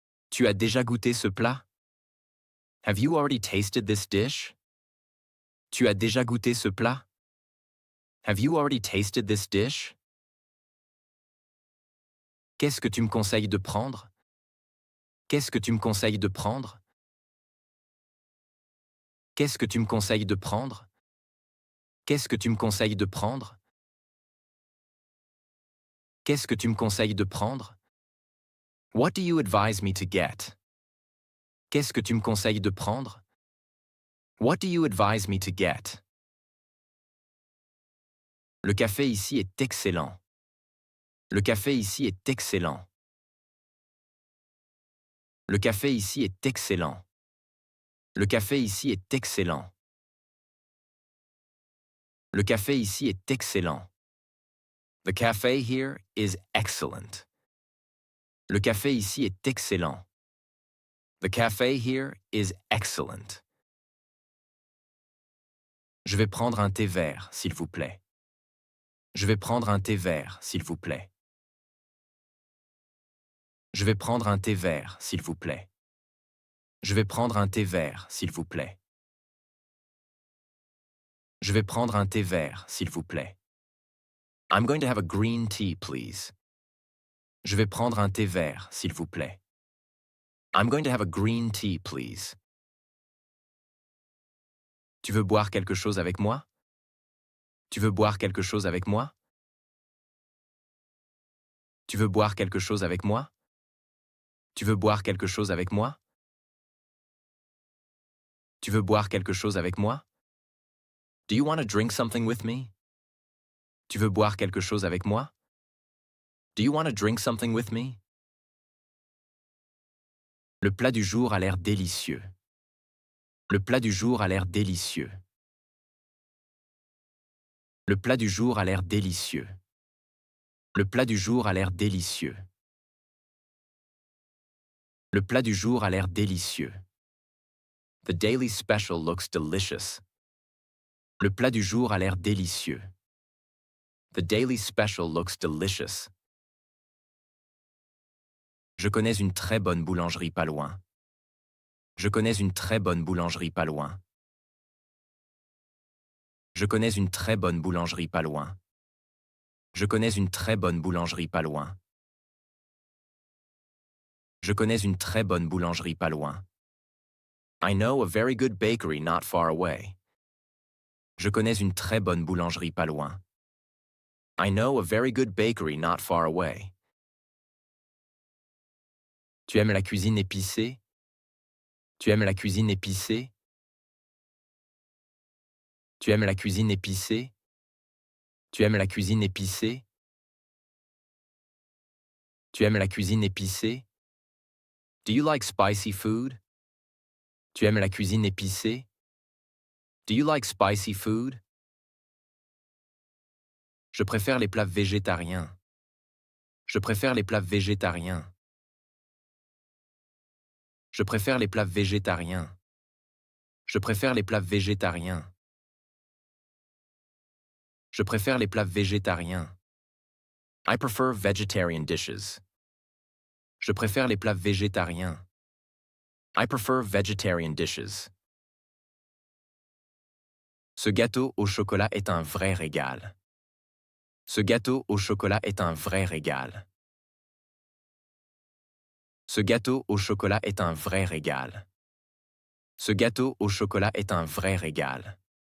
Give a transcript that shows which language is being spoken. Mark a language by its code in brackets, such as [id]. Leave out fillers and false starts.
[fr] Tu as déjà goûté ce plat? [en] Have you already tasted this dish? [fr] Tu as déjà goûté ce plat? [en] Have you already tasted this dish? [fr] Qu'est-ce que tu me conseilles de prendre? Qu'est-ce que tu me conseilles de prendre? Qu'est-ce que tu me conseilles de prendre? Qu'est-ce que tu me conseilles de prendre? Qu'est-ce que tu me conseilles de prendre? [en] What do you advise me to get? [fr] Qu'est-ce que tu me conseilles de prendre? [en] What do you advise me to get? [fr] Le café ici est excellent. Le café ici est excellent. Le café ici est excellent. Le café ici est excellent. Le café ici est excellent. [en] The cafe here is excellent. [fr] Le café ici est excellent. [en] The cafe here is excellent. [fr] Je vais prendre un thé vert, s'il vous plaît. Je vais prendre un thé vert, s'il vous plaît. Je vais prendre un thé vert, s'il vous plaît. Je vais prendre un thé vert, s'il vous plaît. Je vais prendre un thé vert, s'il vous plaît. [en] I'm going to have a green tea, please. [fr] Je vais prendre un thé vert, s'il vous plaît. [en] I'm going to have a green tea, please. [fr] Tu veux boire quelque chose avec moi? Tu veux boire quelque chose avec moi? Tu veux boire quelque chose avec moi? Tu veux boire quelque chose avec moi? Tu veux boire quelque chose avec moi? [en] Do you want to drink something with me? [fr] Tu veux boire quelque chose avec moi? [en] Do you want to drink something with me? [fr] Le plat du jour a l'air délicieux. Le plat du jour a l'air délicieux. Le plat du jour a l'air délicieux. Le plat du jour a l'air délicieux. Le plat du jour a l'air délicieux. [en] The daily special looks delicious. [fr] Le plat du jour a l'air délicieux. [en] The daily special looks delicious. [fr] Je connais une très bonne boulangerie pas loin. Je connais une très bonne boulangerie pas loin. Je connais une très bonne boulangerie pas loin. Je connais une très bonne boulangerie pas loin. Je connais une très bonne boulangerie pas loin. [en] I know a very good bakery not far away. [fr] Je connais une très bonne boulangerie pas loin. [en] I know a very good bakery not far away. [fr] Tu aimes la cuisine épicée? Tu aimes la cuisine épicée? Tu aimes la cuisine épicée? Tu aimes la cuisine épicée? Tu aimes la cuisine épicée? [en] Do you like spicy food? [fr] Tu aimes la cuisine épicée? [en] Do you like spicy food? [fr] Je préfère les plats végétariens. Je préfère les plats végétariens. Je préfère les plats végétariens. Je préfère les plats végétariens. Je préfère les plats végétariens. [en] I prefer vegetarian dishes. [fr] Je préfère les plats végétariens. [en] I prefer vegetarian dishes. [fr] Ce gâteau au chocolat est un vrai régal. Ce gâteau au chocolat est un vrai régal. Ce gâteau au chocolat est un vrai régal. Ce gâteau au chocolat est un vrai régal.